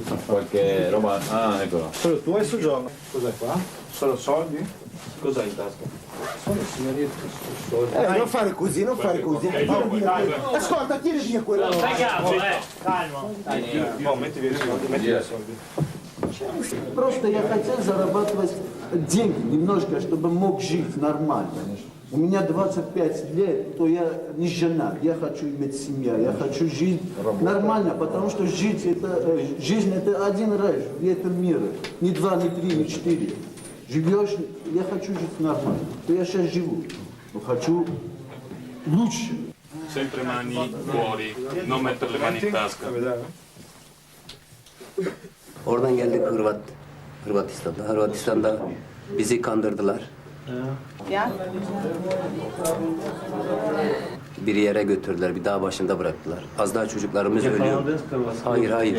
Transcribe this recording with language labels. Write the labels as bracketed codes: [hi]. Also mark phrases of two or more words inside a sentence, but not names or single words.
[it] qualche roba. Ah, eccolo. Solo tu hai soggiorno. Cos'è qua? Solo soldi? Cos'hai in tasca? Solo signoria. Non fare così, non fare così. Ascolta, tieni via quella roba. Calma. Metti via i soldi. [ru] Просто я хотел зарабатывать деньги немножко, чтобы мог жить нормально. У меня 25 лет, то я не женат, я хочу иметь семью, я хочу жить нормально, потому что жизнь это один раз в этом мире, не 2, не 3, не 4. Живешь, я хочу жить нормально, то я сейчас живу, но хочу лучше. [it] Sempre mani fuori, non mettere le mani in tasca. [tr] Oradan geldik Hırvatistan'da. Hırvatistan'da bizi kandırdılar. Ya? Bir yere götürdüler, bir dağ başında bıraktılar. Az daha çocuklarımız ölüyor. Hayır.